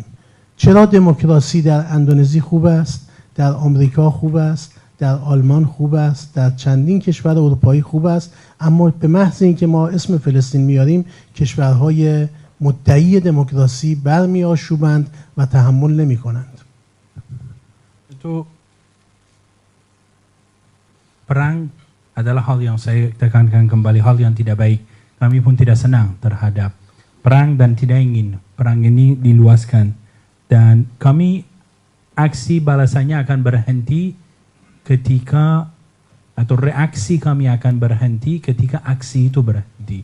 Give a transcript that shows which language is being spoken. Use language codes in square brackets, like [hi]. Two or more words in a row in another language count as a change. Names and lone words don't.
[fa] چرا دموکراسی در اندونزی خوب است، در آمریکا خوب است، در آلمان خوب است، در چندین کشور اروپایی خوب است، اما به محض اینکه ما اسم فلسطین میاریم کشورهای مدعی دموکراسی برمیآشوبند و تحمل نمی‌کنند. [id] perang adalah hal yang saya tekankan kembali, hal yang tidak baik. Kami pun tidak senang terhadap perang dan tidak ingin perang ini diluaskan. Dan kami aksi balasannya akan berhenti ketika, atau reaksi kami akan berhenti ketika aksi itu berhenti.